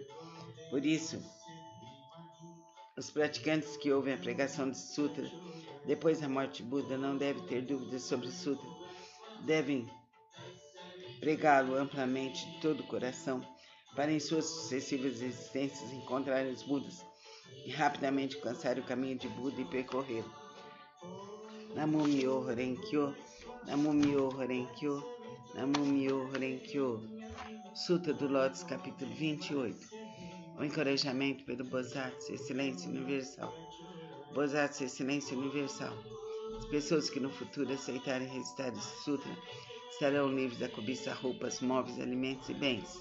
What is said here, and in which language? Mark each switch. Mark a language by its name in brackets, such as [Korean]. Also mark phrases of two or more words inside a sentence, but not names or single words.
[Portuguese] Por isso, os praticantes que ouvem a pregação desse sutra, depois da morte de Buda, não devem ter dúvidas sobre o sutra. Devem pregá-lo amplamente de todo o coração, para em suas sucessivas existências encontrarem os Budas e rapidamente alcançarem o caminho de Buda e percorrê-lo. [Japanese] Namo Myoho Renkyo, Namo Myoho Renkyo, Namo Myoho Renkyo. [Portuguese] Sutra do Lótus, capítulo 28. O encorajamento pelo Bodhisattva, excelência universal. Bodhisattva, excelência universal. As pessoas que no futuro aceitarem recitar esse sutra estarão livres da cobiça, roupas, móveis, alimentos e bens.